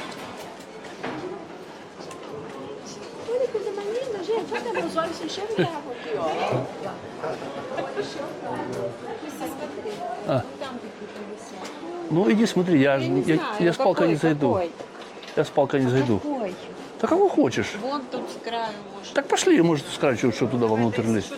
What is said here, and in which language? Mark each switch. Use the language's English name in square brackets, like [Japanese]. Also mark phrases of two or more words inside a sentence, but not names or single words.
[Portuguese] Olha que coisa mais linda, gente. Olha, meus olhos se enxergavam. [Russian] Ну иди смотри, я с палкой не зайду. Я с палкой не зайду. Ой, Да кого хочешь? вон тут с краю может. Так пошли, может, скажешь, что туда вовнутрь лезть.